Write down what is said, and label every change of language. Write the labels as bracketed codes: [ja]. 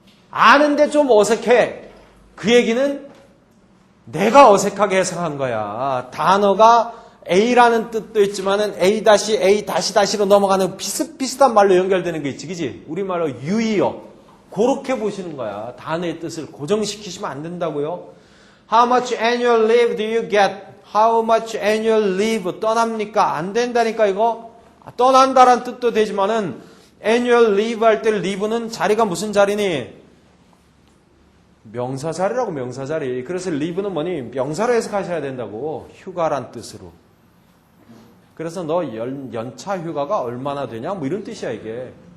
[ko] 아는데 좀 어색해. 그 얘기는 내가 어색하게 해석한 거야. 단어가 A라는 뜻도 있지만은 A-A-로 넘어가는 비슷비슷한 말로 연결되는 게 있지, 그지? 우리말로 유의어. 그렇게 보시는 거야. 단어의 뜻을 고정시키시면 안 된다고요. [en] How much annual leave do you get? How much annual leave [ko] 떠납니까? 안 된다니까 이거. 떠난다란 뜻도 되지만은 annual leave 할 때 leave는 자리가 무슨 자리니? 명사 자리라고 명사 자리. 그래서 leave는 뭐니? 명사로 해석하셔야 된다고. 휴가란 뜻으로. 그래서 너 연차 휴가가 얼마나 되냐? 뭐 이런 뜻이야 이게.